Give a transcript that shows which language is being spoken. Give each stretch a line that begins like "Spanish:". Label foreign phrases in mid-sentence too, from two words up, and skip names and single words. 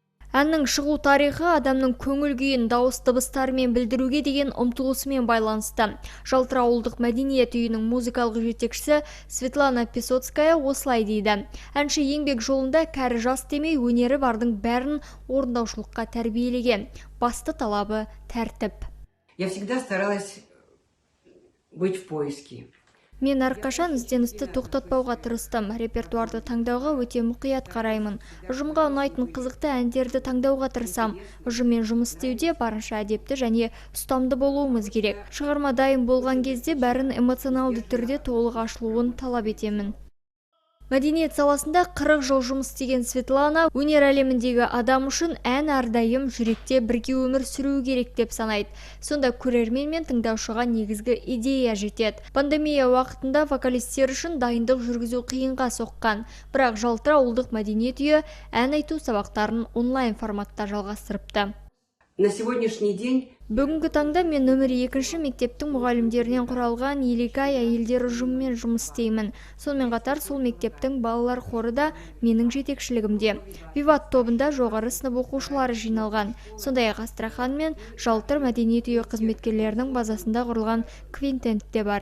Kazakh: Әннің шығу тарихы адамның көңіл күйін дауыс дыбыстарымен білдіруге деген ұмтылысымен байланысты. Жалтыр ауылдық мәдениет үйінің музыкалық жетекшісі Светлана Песоцкая осылай дейді. Әнші еңбек жолында кәрі жас демей өнері бардың бәрін орындаушылыққа тәрбиелеген. Басты талабы тәртіп.
Russian: Я всегда старалась быть в поиске.
Kazakh: Мен әрқашан ізденісті тоқтатпауға тырыстым. Репертуарды таңдауға өте мұқият қараймын. Ұжымға ұнайтын қызықты әндерді таңдауға тырысам. Ұжыммен жұмыс істеуде барынша әдепті және ұстамды болуымыз керек. Шығарма дайын болған кезде бәрін эмоционалды түрде толық ашылуын талап етемін. Мәдениет саласында 40 жыл жұмыс істеген Светлана өнер әлеміндегі адам үшін ән әрдайым жүректе бірге өмір сүру керек деп санайды. Сонда көрермен мен тыңдаушыға негізгі идея жетеді. Пандемия уақытында вокалистер үшін дайындық жүргізу қиынға соққан. Бірақ Жалтыр ауылдық мәдениет үйі ән айту сабақтарын онлайн форматта жалғастырыпты.
Russian: На сегодняшний день
Kazakh: Бүгінгі таңда мен нөмір 2 мектептің мұғалімдерінен құралған Еликай әйелдер ұжымымен жұмыс істеймін. Сонымен қатар сол мектептің балалар хоры да менің жетекшілігімде. Виват тобында жоғары сынып оқушылары жиналған. Сондай-ақ Астрахан мен Жалтыр мәдениет үйі қызметкерлерінің базасында құрылған квинтент те бар.